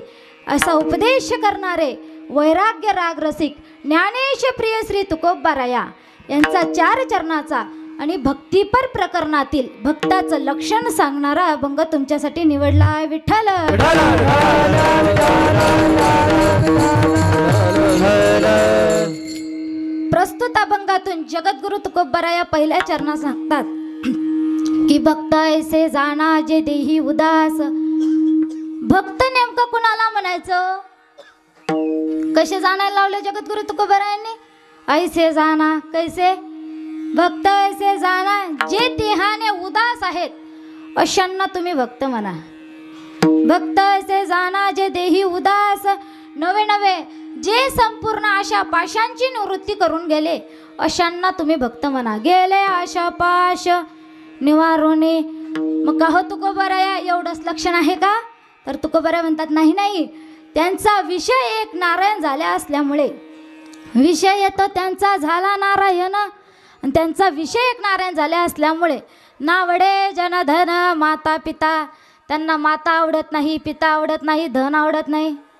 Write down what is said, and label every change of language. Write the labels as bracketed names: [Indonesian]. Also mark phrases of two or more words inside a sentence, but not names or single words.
[Marathi] असा उपदेश करणारे वैराग्य राग रसिक ज्ञानेश प्रिय श्री तुकोबाराया यांचा 4 चरणाचा आणि भक्तिपर प्रकरणातील भक्ताचं लक्षण सांगणारा अभंग तुमच्यासाठी निवडला आहे. विठ्ठल प्रस्तुत अभंगातून जगद्गुरु तुकोबाराया पहिल्या चरणात सांगतात की भक्त ऐसे जाना जे देही उदास. भक्त नेमकं कुणाला म्हणायचं? कसे जाणायला लावले जगद्गुरु तुकोबारायांनी? ऐसे जाना, कैसे? भक्त ऐसे जाना जे देहाने उदास आहेत अशांना तुम्ही भक्त म्हणा. भक्त ऐसे जाना जे देही उदास, नवे नवे जे संपूर्ण आशा पाशांची निवृत्ती करून गेले अशांना तुम्ही भक्त म्हणा. गेले आशा पाश निवारोने. मग का हो तुकोबाराया एवढंच लक्षण आहे का? तर तुकोबाराया म्हणतात नाही नाही, त्यांचा विषय एक नारायण झाल्या असल्यामुळे, विषय येतो त्यांचा झाला नारायण, आणि त्यांचा विषय एक नारायण झाल्या असल्यामुळे नावडे जनधन माता पिता, त्यांना माता आवडत नाही, पिता आवडत नाही, धन आवडत नाही.